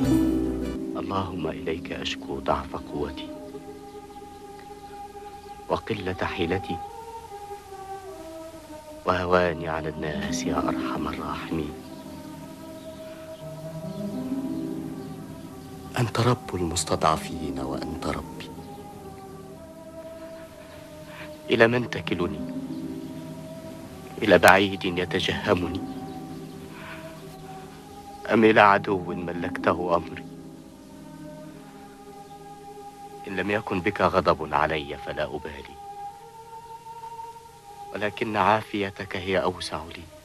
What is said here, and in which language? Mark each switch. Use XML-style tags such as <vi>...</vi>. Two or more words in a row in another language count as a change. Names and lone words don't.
<ar>اللهم إليك أشكو ضعف قوتي وقلة حيلتي وهواني على الناس يا أرحم الراحمين. أنت رب المستضعفين وأنت ربي. إلى من تكلني? إلى بعيد يتجهمني أم إلى عدو ملكته أمري؟ إن لم يكن بك غضب علي فلا أبالي، ولكن عافيتك هي أوسع لي.</ar>